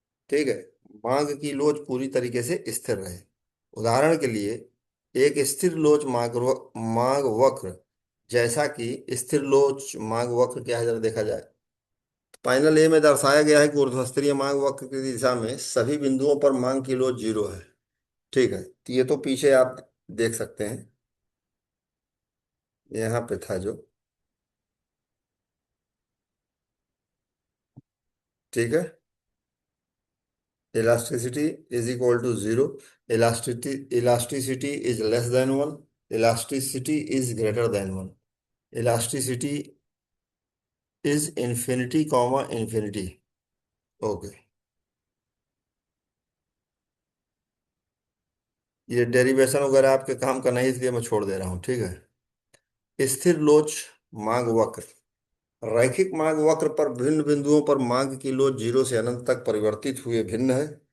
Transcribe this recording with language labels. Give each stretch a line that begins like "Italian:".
Hindi: ठीक है, मांग की लोच पूरी तरीके से स्थिर रहे। उदाहरण के लिए एक स्थिर लोच मांग वक्र, जैसा कि स्थिर लोच मांग वक्र क्या है जरा देखा जाए। पैनल ए में दर्शाया गया है कि ऊर्ध्वस्तरीय मांग वक्र की दिशा में सभी बिंदुओं पर मांग की लोच 0 है। ठीक है, तो ये तो पीछे आप देख सकते हैं, यहाँ पे था जो। ठीक है,
English: elasticity is equal to 0, elasticity is less than 1, elasticity is greater than 1, elasticity is infinity comma infinity।
Hindi: Okay, ये डेरिवेशन वगैरह आपके काम का नहीं, इसलिए मैं छोड़ दे रहा हूँ। ठीक है, स्थिर लोच मांग वक्र। रैखिक मांग वक्र पर विभिन्न बिंदुओं पर मांग की लोच 0 से अनंत तक परिवर्तित हुए भिन्न है।